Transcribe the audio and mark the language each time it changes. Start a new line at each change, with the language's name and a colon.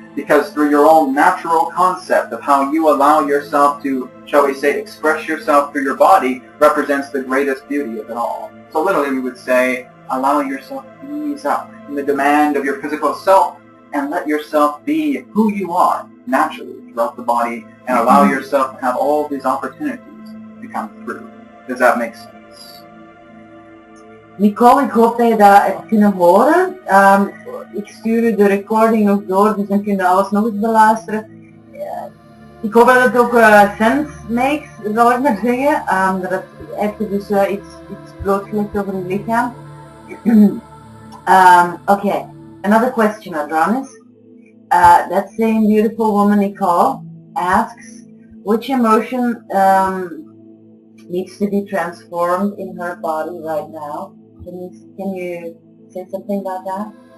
English: Because through your own natural concept of how you allow yourself to, shall we say, express yourself through your body represents the greatest beauty of it all. So literally we would say, allow yourself to ease up in the demand of your physical self and let yourself be who you are naturally throughout the body and allow yourself to have all these opportunities to come through. Does that make sense?
Dutch: Nicole, ik hoop dat je dat hebt kunnen horen. Ik stuur u de recording nog door, dus dan kun je alles nog eens beluisteren. Ik hoop dat het ook
English: sense makes,
Dutch: zal ik maar zeggen. Dat het even dus iets blootgelegd over je lichaam.
English: Okay, another question, Adronis. That same beautiful woman, Nicole, asks, which emotion needs to be transformed in her body right now? Can you say something about that?